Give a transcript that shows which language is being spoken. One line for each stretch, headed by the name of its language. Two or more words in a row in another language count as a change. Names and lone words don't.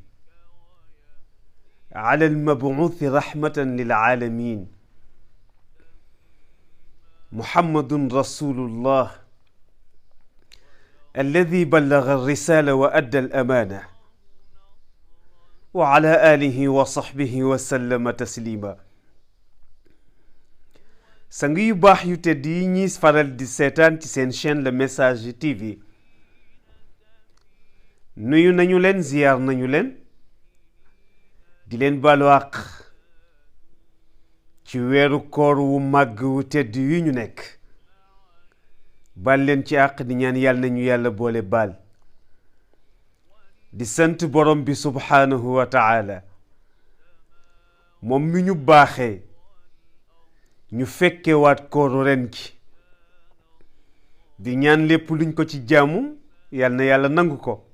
Arabic: على المبعوث رحمة للعالمين محمد رسول الله الذي بلغ الرسالة وأدى الأمانة وعلى آله وصحبه وسلم تسليما
Wolof: sang yu baax yu tedd yi ñuy faral di seetaan ci seen chaîne Le Message TV nuyu nañu leen ziyaar nañu leen di leen baalu àq ci weeru koor wu màgg wu tedd yu ñu nekk baal leen ci àq di ñaan yàlla nañu yàlla boole baal di sant borom bi
Arabic: سبحانه وتعالى
Wolof: moom mi ñu baaxee ñu fekke waat kooru ren gi di ñaan lépp luñ ko ci jaamu yal na yàlla nangu ko